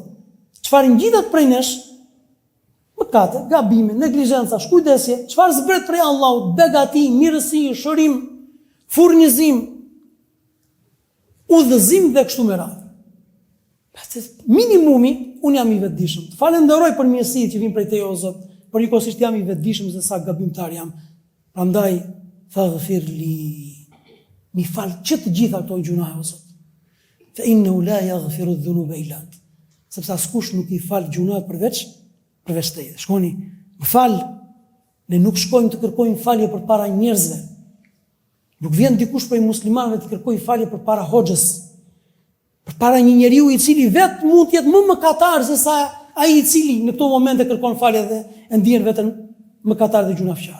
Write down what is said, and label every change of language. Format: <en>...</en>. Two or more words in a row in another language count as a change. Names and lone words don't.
<sq>Çfarë ngjitet prej nesh? Mëkate, gabime, neglizhenca, shkujdesje, çfarë zbret prej Allahut, begati, mirësi, shërim, furnizim, udhëzim dhe kështu me radhë. Minimumi, unë jam i vetëdijshëm. Të falenderoj për mirësitë që vijnë prej teje o Zot, por njëkohësisht jam i vetëdijshëm se sa gabimtar jam. Prandaj faghfirli, mi fal që të gjitha këto gjuna o Zot.</sq> <ar>فإنه لا يغفر الذنوب إلا أنت.</ar> <sq>Sepse askush nuk i fal gjunat përveç teje. Shkoni, më fal, ne nuk shkojmë të kërkojmë falje përpara njerëzve. Nuk vjen dikush prej muslimanëve të kërkojë falje përpara hoxhës. Përpara një njeriu i cili vetë mund të jetë më mëkatar se sa ai i cili në këto momente kërkon falje dhe e ndjen veten mëkatar dhe gjunafçar.</sq>